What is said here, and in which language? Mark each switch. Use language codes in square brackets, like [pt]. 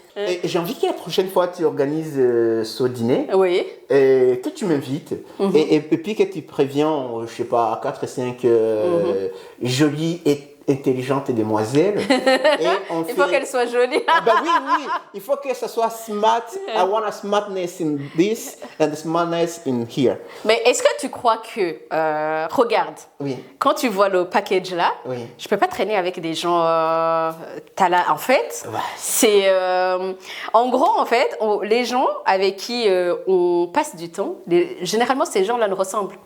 [fr] Et j'ai envie que la prochaine fois tu organises ce dîner, et que tu m'invites, et puis que tu préviens, je sais pas, 4 et 5 jolies et intelligentes demoiselles. Et il faut qu'elles soient jolies. Oui, il faut que ça soit smart. [en] I want a smartness in this and a smartness in here. [fr] Mais est-ce que tu crois que, regarde, quand tu vois le package là, je peux pas traîner avec des gens, t'as là, en fait, c'est, en gros, en fait, les gens avec qui on passe du temps, généralement ces gens-là nous ressemblent.